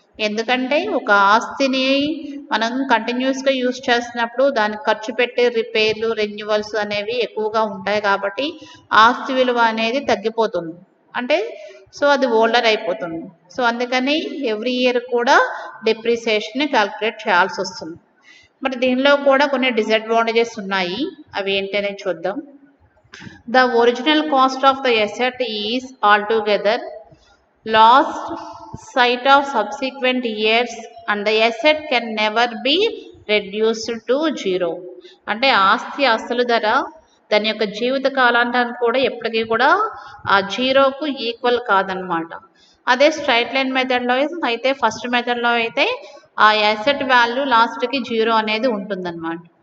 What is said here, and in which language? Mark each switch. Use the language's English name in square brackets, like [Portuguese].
[Telugu] ఎందుకంటే ఒక ఆస్తిని మనం కంటిన్యూస్గా యూజ్ చేస్తున్నప్పుడు దానికి ఖర్చు పెట్టే రిపేర్లు, రెన్యువల్స్ అనేవి ఎక్కువగా ఉంటాయి కాబట్టి ఆస్తి విలువ అనేది తగ్గిపోతుంది. అంటే సో అది ఓల్డర్ అయిపోతుంది. సో అందుకని ఎవ్రీ ఇయర్ కూడా డిప్రిసియేషన్ క్యాలిక్యులేట్ చేయాల్సి వస్తుంది. మరి దీనిలో కూడా కొన్ని డిసడ్వాంటేజెస్ ఉన్నాయి, అవి ఏంటనే చూద్దాం. [English] The original cost of the asset is altogether lost sight of subsequent years and the asset can never be reduced to zero. [Telugu] అంటే ఆస్తి అసలు ధర దాని యొక్క జీవిత కాలాంతానికి కూడా ఎప్పటికీ కూడా ఆ జీరోకు ఈక్వల్ కాదనమాట. అదే స్ట్రైట్ లైన్ మెథడ్లో అయితే ఫస్ట్ మెథడ్లో అయితే ఆ అసెట్ వాల్యూ లాస్ట్కి జీరో అనేది ఉంటుందన్నమాట.